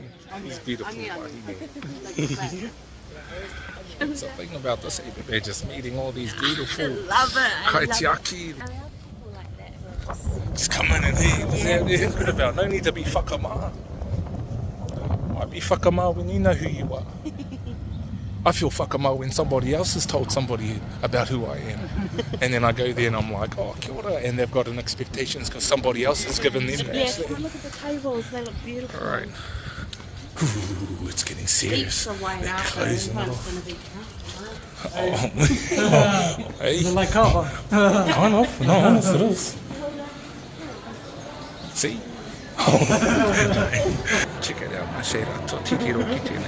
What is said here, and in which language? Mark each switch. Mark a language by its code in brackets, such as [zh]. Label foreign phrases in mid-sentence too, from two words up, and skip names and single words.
[en] It's beautiful right here. That's the thing about this, they're just meeting all these beautiful kaitiaki. Just come in and hey, what's that there about? No need to be whakama. Why be whakama when you know who you are? I feel whakama when somebody else has told somebody about who I am. And then I go there and I'm like, [mi] oh, kia ora. [en] And they've got an expectations because somebody else has given them that. Yeah, come look at the tables, they look beautiful. All right. Ooh, it's getting serious. Heaps of way They're out, closing it everyone's off. going to be Hey. Is it like cover? Kind of. No, honest it is. See? Check it out, My Shaded Atua. [mi] Titiro ki tēnei.